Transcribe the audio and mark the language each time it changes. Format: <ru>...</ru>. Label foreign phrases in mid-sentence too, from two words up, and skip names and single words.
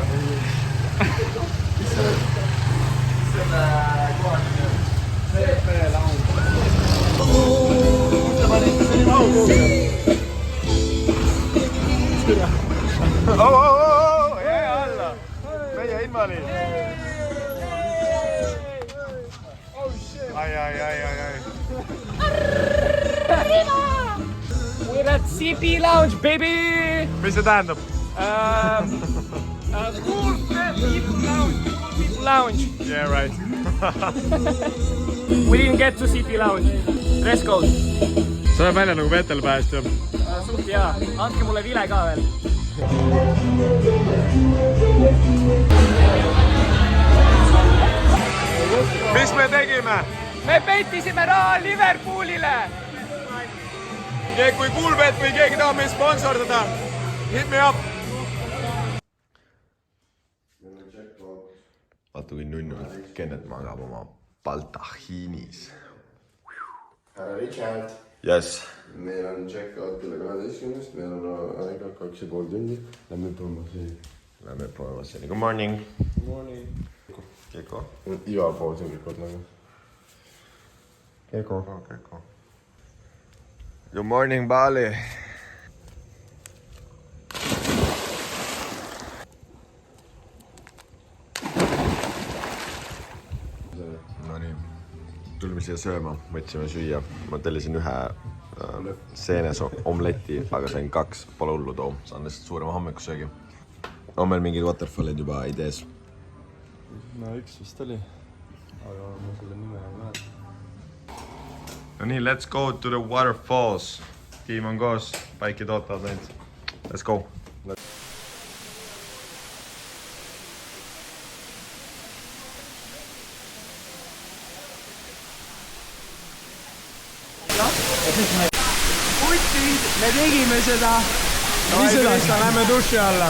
<et>Mis selle koha nimi on? CP Lounge. Kus te panite see nime au kuhugi? Jää alla! Meie invaliid! Ai.</et> <en>We're at CP Lounge, baby!</en> <et>Mis see tähendab?</et> <en>Cool people lounge. Yeah, right. We didn't get to CP Lounge. Dress code.</en> <et>See näeb välja nagu vetel päästja. Suht hea. Andke mulle vile ka veel. Mis me tegime? Me pettisime raha Liverpoolile! Ja kui Kuulbet või keegi tahab meid sponsordada,</et> <en>hit me up!</en> <et>Vaata kui nunnult Kennet magab oma baltahiinis. Härra Richard. Yes. Meil on check-out kella 12-st, meil on aega 2,5 tundi. Lähme Põlmasseni.</et> <en>Good morning. Good morning. Keko.</en> <et>Igal pool siin kõik kord nagu.</et> <en>Keko. Good morning, Bali.</en> <et>Nonii, tulime siia sööma, võtsime süüa. Ma tellisin ühe seenes omleti, aga sain 2, pole hullu too. Saan lihtsalt suurema hommikusöögi. On meil mingid waterfallid juba idees? No üks vist oli, aga ma selle nime ei mäleta. No nii,</et> <en>let's go to the waterfalls.</en> <et>Tiim on koos, paikid ootavad neid.</et> <en>Let's go.</en> <et>Putid, me tegime seda! Lähme duši alla.</et>